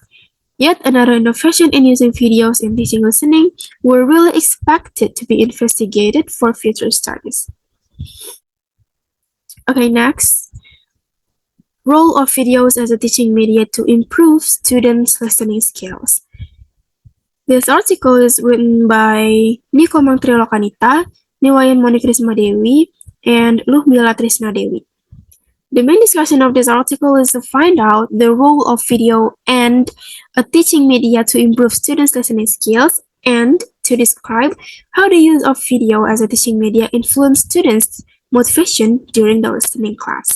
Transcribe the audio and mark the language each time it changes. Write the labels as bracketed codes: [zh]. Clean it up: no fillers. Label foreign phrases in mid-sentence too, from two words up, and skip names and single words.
[en] Yet another innovation in using videos in teaching listening were really expected to be investigated for future studies. Okay, next. Role of videos as a teaching media to improve students' listening skills. This article is written by Niko Mangtrilokanita, Niwayan Monikrisma Dewi, and Luhmila Trisna Dewi. The main discussion of this article is to find out the role of video and a teaching media to improve students' listening skills and to describe how the use of video as a teaching media influences students' motivation during the listening class.